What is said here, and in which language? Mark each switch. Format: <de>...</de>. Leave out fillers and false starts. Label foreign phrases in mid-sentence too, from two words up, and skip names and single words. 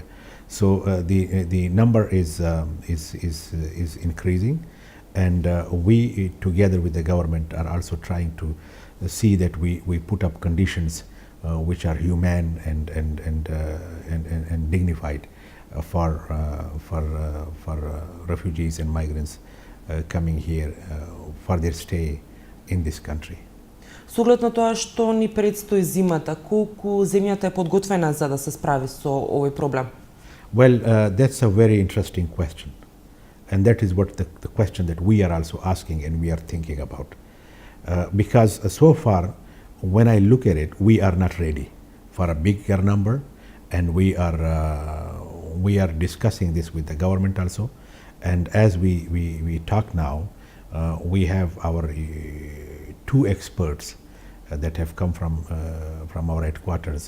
<en>So the number is increasing, and we together with the government are also trying to see that we put up conditions which are humane and dignified for refugees and migrants coming here for their stay in this country.</en> <mk>Со оглед на тоа што ни предстои зимата, колку земјата е подготвена за да се справи со овој проблем?</mk> <en>Well, that's a very interesting question, and that is what the question that we are also asking and we are thinking about, because so far when I look at it, we are not ready for a bigger number, and we are discussing this with the government also, and as we talk now, we have our two experts that have come from our headquarters.</en>